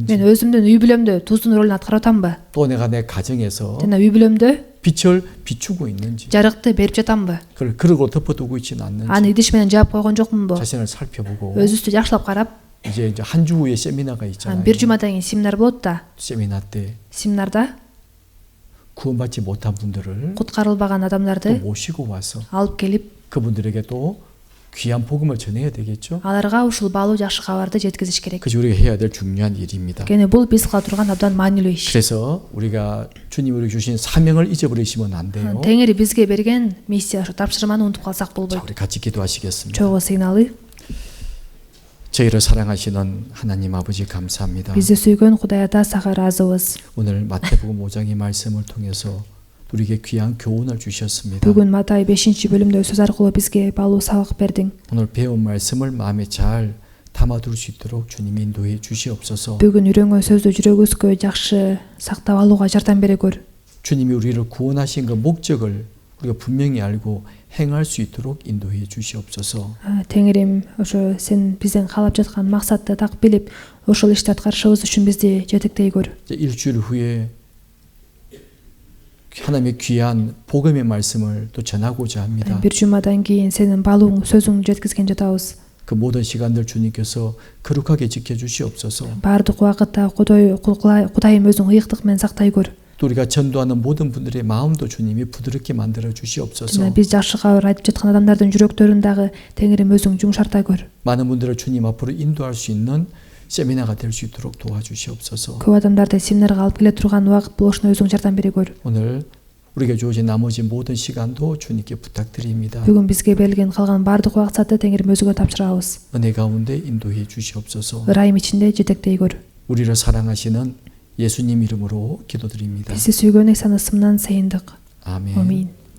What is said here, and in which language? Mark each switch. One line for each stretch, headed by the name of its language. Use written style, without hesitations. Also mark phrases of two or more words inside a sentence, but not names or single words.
Kyrgyz: Мен өзүмдүн үй бүлөмдө туздун ролун аткарып атамбы?
Korean: 또 내가 내 가정에서
Kyrgyz: жана үй бүлөмдө
Korean: 빛을 비추고 있는지,
Kyrgyz: жарыкты берип жатамбы?
Korean: 그걸 그러고 덮어두고 있지는 않는지
Kyrgyz: Аны идиш менен жаап койгон жокмунбу?
Korean: 자신을 살펴보고
Kyrgyz: Өзүбүздү жакшылап карап,
Korean: 이제 한 주 후에 세미나가 있잖아요.
Kyrgyz: бир жумадан кийин семинар болот да.
Korean: 세미나 때
Kyrgyz: Семинарда
Korean: 구원받지 못한 분들을
Kyrgyz: куткарылбаган
Korean: 또
Kyrgyz: адамдарды
Korean: 모시고 와서
Kyrgyz: алып келип,
Korean: 그분들에게 또 귀한 복음을 전해야 되겠죠.
Kyrgyz: аларга ушул баалуу жакшы кабарды жеткизиш керек.
Korean: 그게 우리가 해야 될 중요한 일입니다.
Kyrgyz: Кene бул биз кыла турган абдан маанилүү иш.
Korean: 그래서 우리가 주님으로 주신 사명을 잊어버리시면 안 돼요.
Kyrgyz: Теңири бизге берген миссия, ошо тапшырманы унутуп калсак
Korean: 자,
Kyrgyz: болбойт.
Korean: 우리 같이 기도하시겠습니다.
Kyrgyz: Чогуу сыйналы.
Korean: 저희를 사랑하시는 하나님 아버지 감사합니다.
Kyrgyz: Бизди сүйгөн Кудай Ата сага ыраазыбыз.
Korean: 오늘 마태복음 5장의 말씀을 통해서 우리에게 귀한 교훈을 주셨습니다.
Kyrgyz: Бүгүн Матай 5-бөлүмдө сөз аркылуу бизге баалуу сабак бердиң.
Korean: 오늘 배운 말씀을 마음에 잘 담아둘 수 있도록 주님이 인도해 주시옵소서.
Kyrgyz: Бүгүн үйрөнгөн сөздү жүрөгүбүзгө жакшы сактап алууга жардам бере көр.
Korean: 주님이 우리를 구원하신 그 목적을 우리가 분명히 알고 행할 수 있도록 인도해 주시옵소서.
Kyrgyz: Теңирим, ошо сен бизден каалап жаткан максатты так билип, ошол ишти аткарышыбыз үчүн бизди жетектей көр.
Korean: 이제 일주일 후에 하나님의 귀한 복음의 말씀을 또 전하고자 합니다.
Kyrgyz: Бир жумадан кийин сенин баалуу сөзүңдү жеткизген жатабыз.
Korean: 그 모든 시간들 주님께서 거룩하게 지켜주시옵소서.
Kyrgyz: Баардык убакытта Кудайым өзүң ыйыктык менен сактай көр.
Korean: 또 우리가 전도하는 모든 분들의 마음도 주님이 부드럽게 만들어
Kyrgyz: жана
Korean: 주시옵소서.
Kyrgyz: биз жакшы кабар айтып жаткан адамдардын жүрөктөрүн дагы Теңирим өзүң жумшартай көр.
Korean: 많은 분들을 주님 앞으로 인도할 수 있는 세미나가 될 수 있도록 도와주시옵소서.
Kyrgyz: Көп адамдарды семинарга алып келе турган убакыт болушуна өзүң жардам бере көр.
Korean: 오늘 우리에게 주어진 나머지 모든 시간도 주님께 부탁드립니다.
Kyrgyz: Бүгүн бизге берилген калган баардык убакытты Теңирим өзүгө тапшырабыз.
Korean: 은혜 가운데 인도해 주시옵소서.
Kyrgyz: Ырайым ичинде жетектей көр.
Korean: 우리를 사랑하시는 예수님 이름으로 기도드립니다.
Kyrgyz: Бизди сүйгөн Исанын ысымынан сыйындык.
Korean: 아멘.
Kyrgyz: Амин.